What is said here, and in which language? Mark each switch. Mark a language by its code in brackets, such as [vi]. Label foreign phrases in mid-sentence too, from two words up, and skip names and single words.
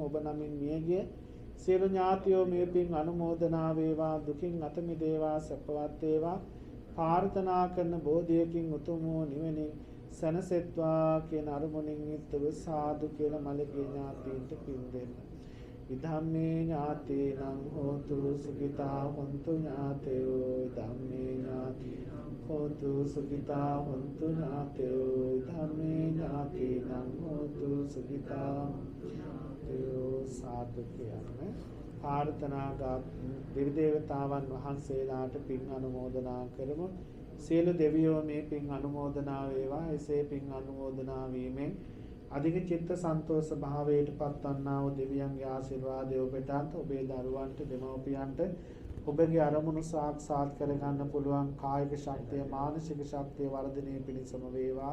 [si] ඔබ නමින් මියගිය සියලු ඥාතියෝ මේ පින් අනුමෝදනා වේවා, දුකින් අත මිදේවා, සැපවත් වේවා. ප්‍රාර්ථනා කරන බෝධියකින් උතුම් වූ නිවනින් සැනසෙත්වා කියන අරමුණින් යුක්තව සාදු කියලා මළගිය ඥාතීන්ට පින් දෙන්න. [pi] ඉදම්මේ ඥාතීනං හෝතු සුඛිතා හොන්තු ඥාතයෝ ඉදම්මේ ඥාතීනං හෝතු සුඛිතා හොන්තු ඥාතයෝ ඉදම්මේ ඥාතීනං හෝතු සුඛිතා ඥාතයෝ [si] සාදු කියන්නේ ප්‍රාර්ථනා දෙවි දේවතාවන් වහන්සේලාට පින් අනුමෝදනා කරමු. සියලු දෙවියෝ මේ පින් අනුමෝදනා වේවා. එසේ පින් අනුමෝදනා වීමෙන් අධික චිත්ත සන්තෝෂ භාවයට පත්වන්නා වූ දෙවියන්ගේ ආශිර්වාදය ඔබටත් ඔබේ දරුවන්ට දෙමව්පියන්ට ඔබගේ අරමුණු සාක්ෂාත් කරගන්න පුළුවන් කායික ශක්තිය මානසික ශක්තිය වර්ධනය පිණිසම වේවා.